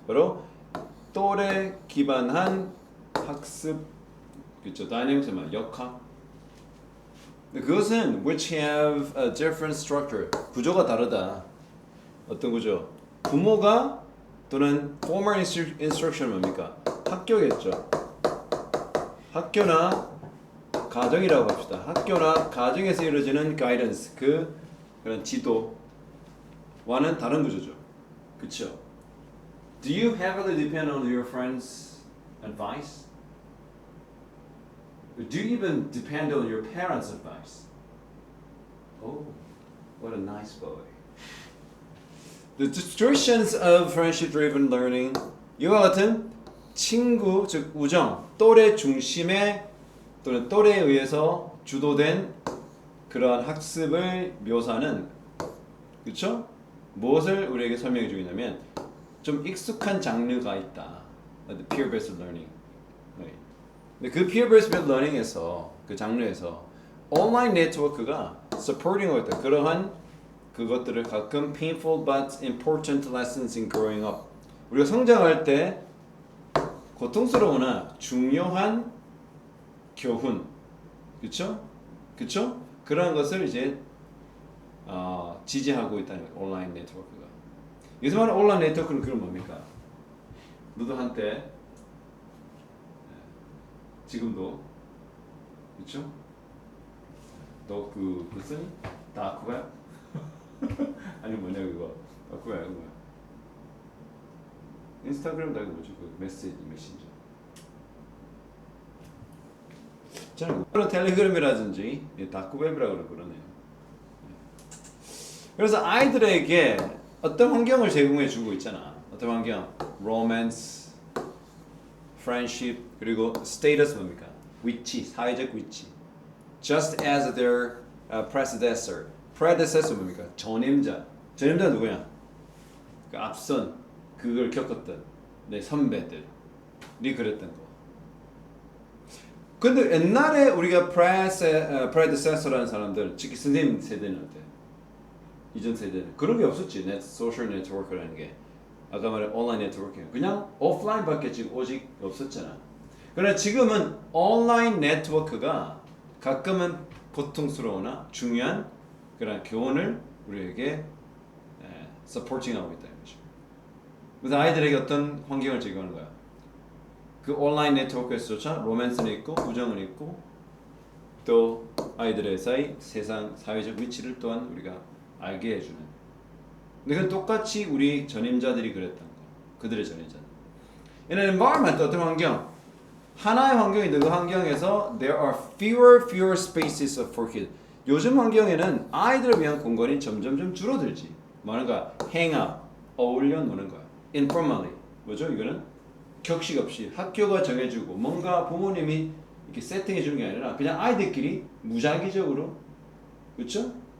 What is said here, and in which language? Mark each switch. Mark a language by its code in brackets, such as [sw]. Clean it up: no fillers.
[ko] 바로 또래 기반한 학습, 그렇죠? dynamic은 역학. 그것은 [en] which have a different structure. [ko] 구조가 다르다. 어떤 구조? 부모가 또는 [en] formal instruction [ko] 뭡니까? 학교겠죠. 학교나 가정이라고 합시다. 학교나 가정에서 이루어지는 guidance, 그런 지도와는 다른 구조죠. 그렇죠? [en] Do you heavily depend on your friends' advice? Do you even depend on your parents' advice? Oh, what a nice boy. The distortions of friendship-driven learning. [ko] 이와 같은 친구, 즉 우정, 또래 중심의 또는 또래에 의해서 주도된 그러한 학습을 묘사하는, 그렇죠? 무엇을 우리에게 설명해 주냐면 좀 익숙한 장르가 있다. [en] The peer-based learning. [ko] 근데 그 peer-based learning에서 그 장르에서 온라인 네트워크가 supporting하고 있다. 그러한 그것들을 가끔 [en] painful but important lessons in growing up. [ko] 우리가 성장할 때 고통스러우나 중요한 교훈, 그렇죠? 그렇죠? 그런 것을 이제 지지하고 있다는 거예요. 온라인 네트워크가. 여기서 말하는 온라인 네트워크는 그건 뭡니까? 너도 한때 지금도 그렇죠? 너 그 쓰니? 다쿠가야? 아니 뭐냐 그거 다쿠가야 그거야. 인스타그램 말고 뭐죠? 그 메신저. 저는 그런 텔레그램이라든지 다크웹이라고 그러네요. 그래서 아이들에게 어떤 환경을 제공해 주고 있잖아. 어떤 환경? 로맨스, friendship, 그리고 status 뭡니까? 위치, 사회적 위치. [en] Just as their predecessor. [ko] predecessor 뭡니까? 전임자. 전임자 누구야? 그 앞선 그걸 겪었던 내 선배들이 그랬던 거. 근데 옛날에 우리가 predecessor라는 사람들, 특히 선생님 세대는 어때? 이전 세대는 그런 게 없었지. 소셜 네트워크라는 게. 아까 말한 온라인 네트워크 그냥 오프라인밖에 지금 오직 없었잖아. 그러나 지금은 온라인 네트워크가 가끔은 고통스러우나 중요한 그런 교훈을 우리에게 서포팅하고 있다는 거죠. 그래서 아이들에게 어떤 환경을 제공하는 거야? 그 온라인 네트워크에서조차 로맨스는 있고 우정은 있고 또 아이들의 사이 세상 사회적 위치를 또한 우리가 알게 해주는. 근데 그건 똑같이 우리 전임자들이 그랬던 거. 그들의 전임자들. [en] In an environment, [ko] 어떤 환경? 하나의 환경인데 그 환경에서 [en] there are fewer spaces for kids. [ko] 요즘 환경에는 아이들을 위한 공간이 점점점 줄어들지. 뭐는가? [en] hang out, [ko] 어울려 노는 거야. informally. 뭐죠? 이거는 격식 없이 학교가 정해주고 뭔가 부모님이 이렇게 세팅해 주는 게 아니라 그냥 아이들끼리 무작위적으로, 그렇죠?